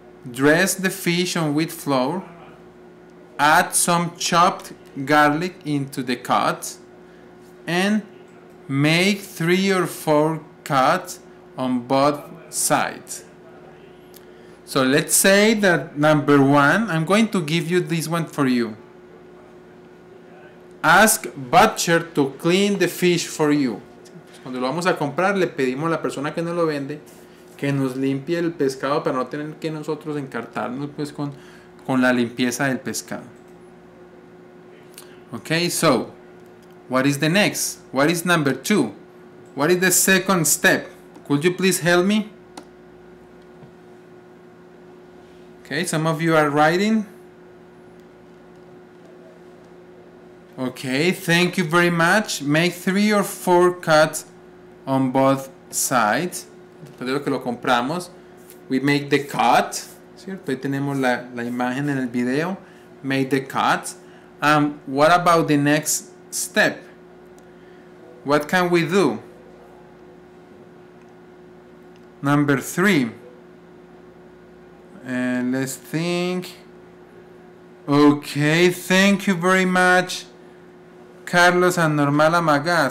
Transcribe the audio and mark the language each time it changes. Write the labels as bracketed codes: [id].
[en] Dress the fish on wheat flour. Add some chopped garlic into the cuts and make 3 or 4 cuts on both sides. So let's say that number 1, I'm going to give you this one for you. Ask butcher to clean the fish for you. [es] Cuando lo vamos a comprar, le pedimos a la persona que nos lo vende que nos limpie el pescado para no tener que nosotros encartarnos pues con la limpieza del pescado. [en] Okay, so what is the next? What is number 2? What is the second step? Could you please help me? Okay, some of you are writing. Okay, thank you very much. Make 3 or 4 cuts on both sides. [es] Después de lo que lo compramos, [en] we make the cut. [es] ¿Cierto? Ahí tenemos la imagen en el video. [en] Make the cut. What about the next step? What can we do? Number 3. Let's think. Okay, thank you very much, Carlos and Normal Amaga.